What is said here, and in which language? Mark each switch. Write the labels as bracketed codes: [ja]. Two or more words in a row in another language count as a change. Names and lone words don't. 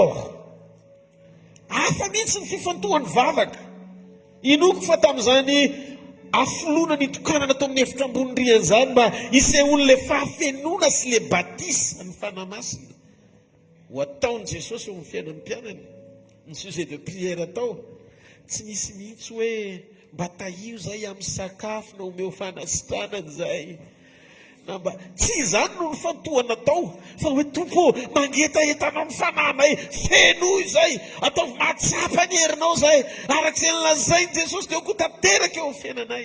[mg] Hafa mihitsy ny fifantohan'ny vavaka. Inoko fa tamin'izany afoloana ny tokanana tao amin'ny efitra amboniriany zany mba isehoan'le fahafenona sy le batisa ny fanamasina ho ataon'i Jesosy eo amin'ny fiainan'ny mpianany. Ny [fr] sujet de prière [mg] atao tsy nisy mihitsy hoe mba tahio zay amin'ny sakafo na omeo fanasitranany zay, na mba tsy izany no ny fantohana tao, fa hoe tompo mangetaetanao ny fananay, fenoy zay, ataovy mahatsapa ny herinao zay, arak'izay nilazainy Jesosy dia ko tanteraka eo amin'ny fiainanay.